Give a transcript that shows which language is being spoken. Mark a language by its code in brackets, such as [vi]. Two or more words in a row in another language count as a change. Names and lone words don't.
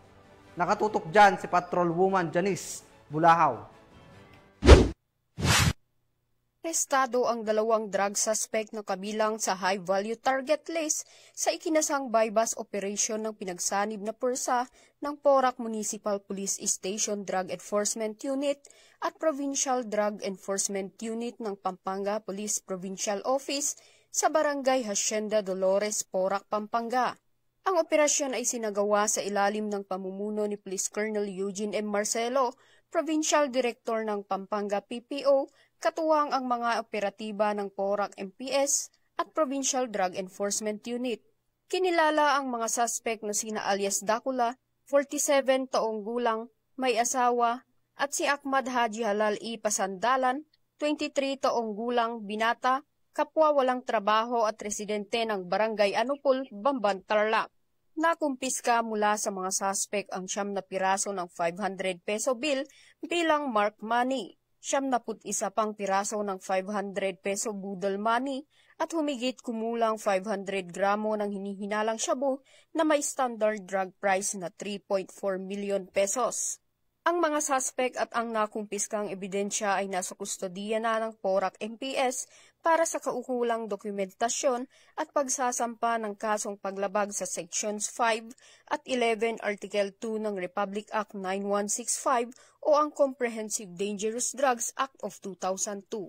[tl] Nakatutok dyan si Patrolwoman Janice Bulahaw. Arestado ang 2 [en] drug suspect [tl] na kabilang sa [en] high-value target list [tl] sa ikinasang [en] bypass operation [tl] ng pinagsanib na pwersa ng Porac Municipal Police Station Drug Enforcement Unit at Provincial Drug Enforcement Unit ng Pampanga Police Provincial Office sa Barangay Hacienda Dolores, Porac, Pampanga. Ang operasyon ay sinagawa sa ilalim ng pamumuno ni Police Colonel Eugene M. Marcelo, [en] Provincial Director [tl] ng Pampanga PPO, katuwang ang mga operatiba ng Porac MPS at Provincial Drug Enforcement Unit. Kinilala ang mga suspect na sina alias Dakula, 47 taong gulang, may asawa, at si Ahmad Haji Halal I. Pasandalan, 23 taong gulang, binata, kapwa walang trabaho at residente ng Barangay Anupol, Bamban, Tarlac. Nakumpiska mula sa mga suspect ang 9 na piraso ng 500 [en] peso bill [tl] bilang [en] marked money. [tl] 71 pang piraso ng 500 peso budol money at humigit kumulang 500 gramo ng hinihinalang shabu na may [en] standard drug price [tl] na 3.4 [en] million pesos. [tl] Ang mga suspect at ang nakumpiskang ebidensya ay nasa kustodiya na ng Porac MPS para sa kaukulang dokumentasyon at pagsasampa ng kasong paglabag sa Sections 5 at 11 Article 2 ng Republic Act 9165 o ang Comprehensive Dangerous Drugs Act of 2002.